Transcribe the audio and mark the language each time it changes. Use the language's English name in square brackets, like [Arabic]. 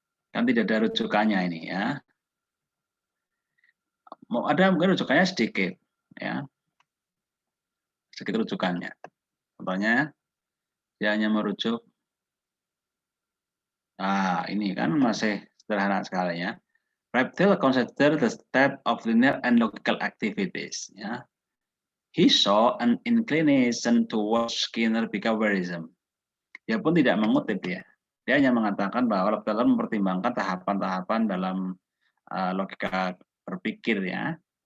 [Indonesian] Kan tidak ada rujukannya ini ya. Mau ada mungkin rujukannya sedikit ya. Sedikit rujukannya. Contohnya dia hanya merujuk ini kan masih sederhana sekali ya. [English] Reptile consider the step of linear and logical activities. Ya. He saw an inclination towards Skinner behaviorism. [Indonesian] Dia pun tidak mengutip ya. Dia hanya mengatakan bahwa reptile mempertimbangkan tahapan-tahapan dalam logika berpikir ya.